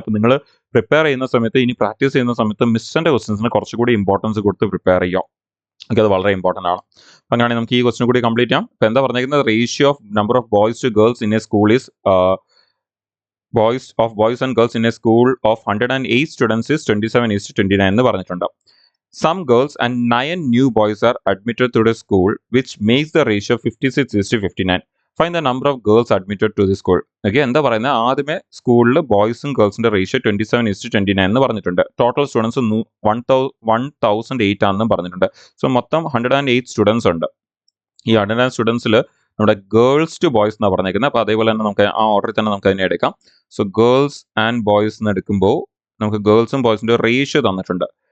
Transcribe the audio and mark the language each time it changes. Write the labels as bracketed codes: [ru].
[ml] അപ്പോൾ നിങ്ങൾ പ്രിപ്പയർ ചെയ്യുന്ന സമയത്ത്, ഇനി പ്രാക്ടീസ് ചെയ്യുന്ന സമയത്ത് മിസ്റ്ററിന്റെ ക്വസ്റ്റൻസിന് കുറച്ചുകൂടി ഇമ്പോർട്ടൻസ് കൊടുത്ത് പ്രിപ്പയർ ചെയ്യാം. ഓക്കെ, അത് വളരെ ഇമ്പോർട്ടൻ്റ് ആണ്. അപ്പം അങ്ങനെയാണെങ്കിൽ നമുക്ക് ഈ ക്വസ്റ്റൻ കൂടി കംപ്ലീറ്റ് ചെയ്യാം. അപ്പോൾ എന്താ പറഞ്ഞിരിക്കുന്നത്? [en] ratio of number of boys to girls in a school is boys and girls in a school of 108 students is 27:29 [ml] എന്ന് പറഞ്ഞിട്ടുണ്ട്. [en] Some girls and 9 new boys are admitted to the school, which makes the ratio 56:59. Find the number of girls admitted to the school. [ml] Okay, എന്താ പറയുന്നത്? ആദ്യമേ സ്കൂളിൽ ബോയ്സും ഗേൾസിന്റെ ratio 27:29 എന്ന് പറഞ്ഞിട്ടുണ്ട്. Total students 1008 ആണെന്നും പറഞ്ഞിട്ടുണ്ട്. സോ മൊത്തം 108 സ്റ്റുഡൻസ് ഉണ്ട്. ഈ 108 സ്റ്റുഡൻസിൽ നമ്മുടെ ഗേൾസ് ടു ബോയ്സ് എന്നാണ് പറഞ്ഞേക്കുന്നത്. അപ്പോൾ അതേപോലെ തന്നെ നമുക്ക് ആ ഓർഡറിൽ തന്നെ നമുക്ക് അതിനെ എടുക്കാം. സോ ഗേൾസ് ആൻഡ് ബോയ്സ് എന്ന് എടുക്കുമ്പോൾ നമുക്ക് ഗേൾസും ബോയ്സിന്റെ റേഷ്യോ തന്നിട്ടുണ്ട്.